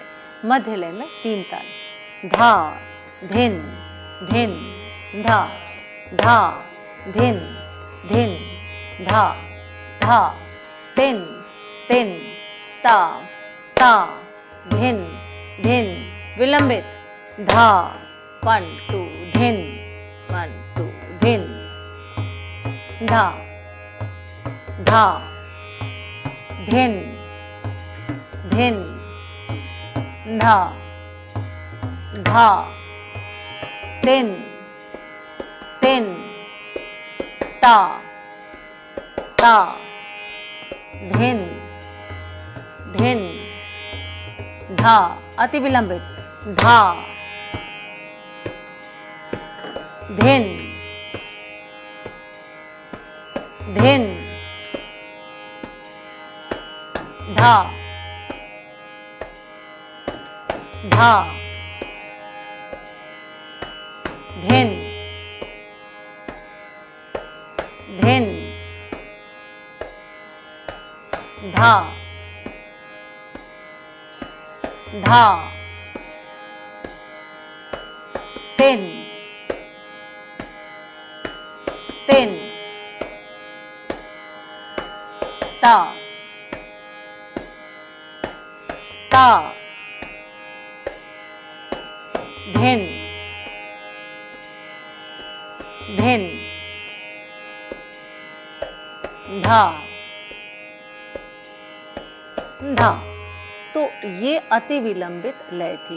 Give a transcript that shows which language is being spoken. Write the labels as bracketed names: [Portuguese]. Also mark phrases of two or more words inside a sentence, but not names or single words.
[Hindi] मध्य लय में तीन ताल, धा धिन धिन धा, धा धिन धिन धा, धा तिन तिन ता, ता धिन धिन। विलंबित, धा 1 2 धिन 1 2 धिन, धा धा धिन धिन धा, धा तिन तिन ता, ता धिन धिन धा। अति विलंबित, धा धिन धिन धा, धा धिन धिन धा, धा तिन तिन ता, ता धिन धिन धा, धा। तो ये अति विलंबित लय थी।